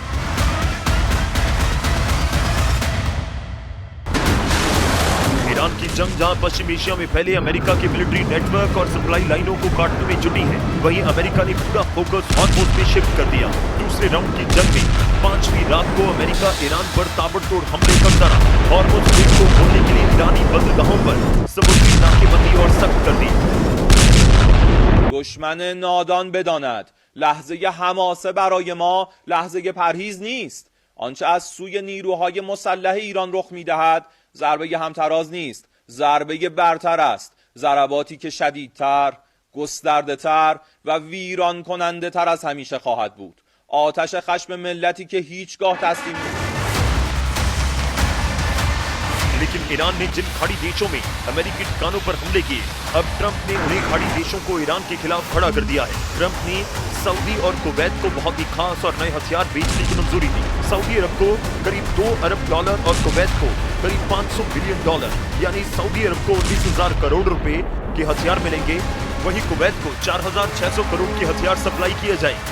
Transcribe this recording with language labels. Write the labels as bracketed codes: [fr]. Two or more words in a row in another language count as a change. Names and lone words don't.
[hi] ईरान की जंग जहां पश्चिम एशिया में फैले अमेरिका के [en] military network [hi] और सप्लाई लाइनों को काटने में जुटी है, वहीं अमेरिका ने पूरा फोकस हॉर्मुज़ में शिफ्ट कर दिया। दूसरे राउंड की जंग में 5वीं रात को अमेरिका ईरान पर ताबड़तोड़ हमले करता रहा। हॉर्मुज़ स्ट्रेट को खोलने के लिए ईरानी बंदरगाहों पर समुद्री नाकेबंदी और सख्त कर दी। [fa] دشمن نادان بداند لحظه حماسه برای ما لحظه پرهیز نیست. آنچه از سوی نیروهای مسلح ایران رخ می‌دهد ضربه همتراز نیست، ضربه برتر است. ضرباتی که شدیدتر، گسترده‌تر و ویران کننده تر از همیشه خواهد بود. آتش خشم ملتی که هیچگاه تسلیم نیست. [hi] लेकिन ईरान ने जिन खाड़ी देशों में अमेरिकी ठिकानों पर हमले किए, अब ट्रंप ने उन्हीं खाड़ी देशों को ईरान के खिलाफ खड़ा कर दिया है। ट्रंप ने सऊदी और कुवैत को बहुत ही खास और नए हथियार बेचने की मंजूरी दी। सऊदी अरब को करीब $2 अरब और कुवैत को करीब $500 बिलियन, यानी सऊदी अरब को 19,000 करोड़ रुपए के हथियार मिलेंगे, वहीं कुवैत को 4,600 करोड़ के हथियार सप्लाई किए जाएंगे।